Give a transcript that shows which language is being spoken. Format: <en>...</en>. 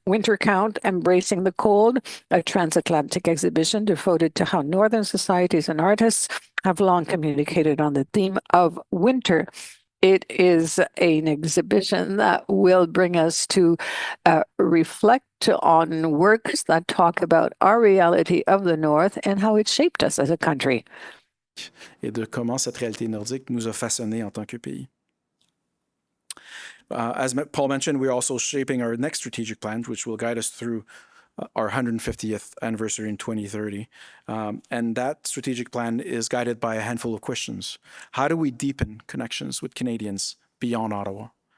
<en>Winter Count, Embracing the Cold, a transatlantic exhibition devoted to how Northern societies and artists have long communicated on the theme of winter. It is an exhibition that will bring us to reflect on works that talk about our reality of the North and how it shaped us as a country.</en> <fr>Et de comment cette réalité nordique nous a façonnés en tant que pays.</fr> <en>As Paul mentioned, we're also shaping our next strategic plan, which will guide us through our 150th anniversary in 2030. And that strategic plan is guided by a handful of questions. How do we deepen connections with Canadians beyond Ottawa?</en>